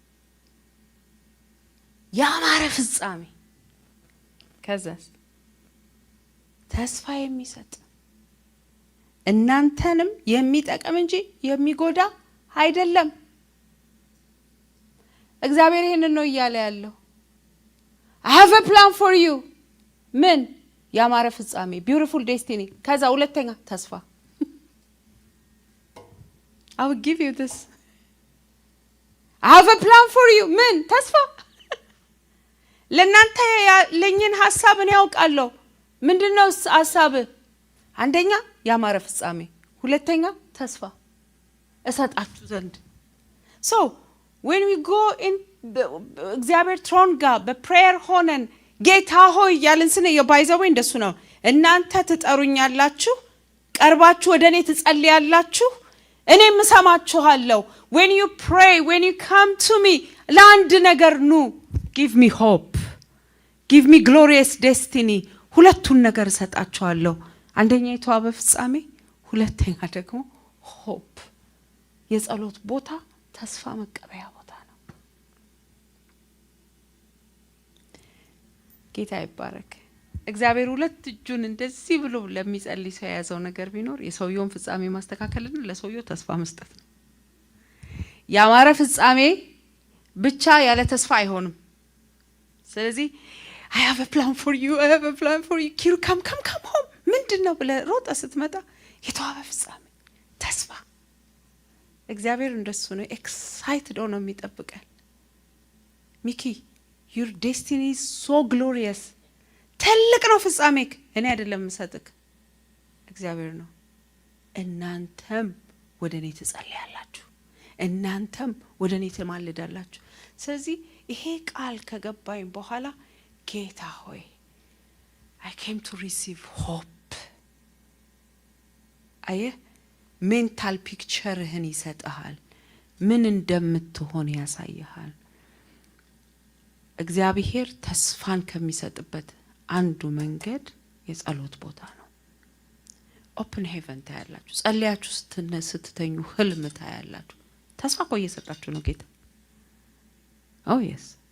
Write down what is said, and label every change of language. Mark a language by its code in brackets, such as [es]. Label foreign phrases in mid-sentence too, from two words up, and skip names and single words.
[am] ያማረ ፍጻሜ፣ ከዛስ ተስፋ የሚሰጥ እናንተንም የሚጠቅም እንጂ የሚጎዳ አይደለም። እግዚአብሔር ይሄንን ነው እያለ ያለው። [en] I have a plan for you። [am] ምን? ያማረ ፍጻሜ፣ [en] beautiful destiny። [am] ከዛ ሁለተኛ ተስፋ። [en] I will give you this። I have a plan for you። [am] ምን? ተስፋ። ለናንተ ያለኝን ሐሳብ እኔ ያውቃለሁ። ምንድነው ሐሳብ? አንደኛ ያማረ ፍጻሜ፣ ሁለተኛ ተስፋ እሰጣችሁ ዘንድ። [en] So when we go in [am] እግዚአብሔር ትሮን ጋር በፕሬየር ሆነን ጌታ ሆይ ያልን ስነ የባይዘው እንደሱ ነው። እናንተ ትጠሩኛላችሁ፣ ቀርባችሁ ወደኔ ትጸልያላችሁ፣ እኔም እሰማችኋለሁ። [en] when you pray, when you come to me [am] ለአንድ ነገር ኑ፣ [en] give me hope, give me glorious destiny። [am] ሁለቱን ነገር እሰጣችኋለሁ። አንደኛ የተዋበ ፍጻሜ፣ ሁለተኛ ደግሞ hope። የጸሎት ቦታ ተስፋ መቀበያ ቦታ ነው። ጌታ ይባረክ። እግዚአብሔር ሁለት እጁን እንደዚህ ብሎ ለሚጸልይ ሰው የያዘው ነገር ቢኖር የሰውየውን ፍጻሜ ማስተካከልና ለሰውየው ተስፋ መስጠት ነው። ያማረ ፍጻሜ ብቻ ያለ ተስፋ አይሆንም። ስለዚህ [en] I have a plan for you, I have a plan for you. [am] ኪሩ [en] come home [am] ምንድነው ብለ ሮጣ ስትመጣ የተዋበ ፍጻሜ ተስፋ። እግዚአብሔር እንደሱ ነው። ኤክሳይትድ ሆኖ የሚጠብቀን። ሚኪ [en] your destiny is so glorious። [am] ትልቅ ነው ፍጻሜክ። እኔ አይደለም የምሰጥክ፣ እግዚአብሔር ነው። እናንተም ወደኔ ትጸልያላችሁ፣ እናንተም ወደኔ ትማልዳላችሁ። ስለዚህ ይሄ ቃል ከገባኝ በኋላ ጌታ ሆይ [en] I came to receive hope። [am] አየህ [en] mental pictureህን [am] ይሰጥሃል፣ ምን እንደምትሆን ያሳይሃል። እግዚአብሔር ተስፋን ከሚሰጥበት አንዱ መንገድ የጸሎት ቦታ ነው። [en] open heaven [am] ታያላችሁ። ጸልያችሁ ስትተኙ ህልም ታያላችሁ። ተስፋ እኮ እየሰጣችሁ ነው ጌታ። [en] oh yes